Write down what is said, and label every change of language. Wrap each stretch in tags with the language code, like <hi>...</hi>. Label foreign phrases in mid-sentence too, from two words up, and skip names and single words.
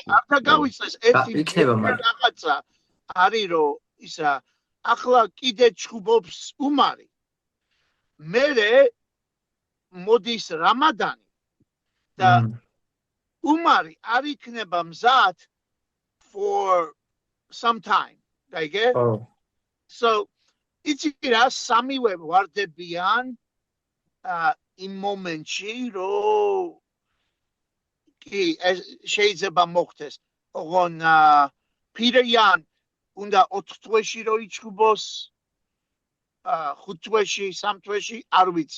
<ka>არ დაგავიწყდეს ერთი რაღაცა არის რომ ისა ახლა კიდე ჩხუბობს უმარი. მერე მოდის რამადანი და უმარი არ იქნება მზად</ka> <en>for some time.</en> <ka>გაიგე? So იცი რა სამივე ვარდებიან იმ მომენტში რომ კი შეიძლება მოხდეს. ოღონ პირიან უნდა 4 თვეში რო იჩხუბოს 5 თვეში, 3 თვეში, არ ვიცი.</ka>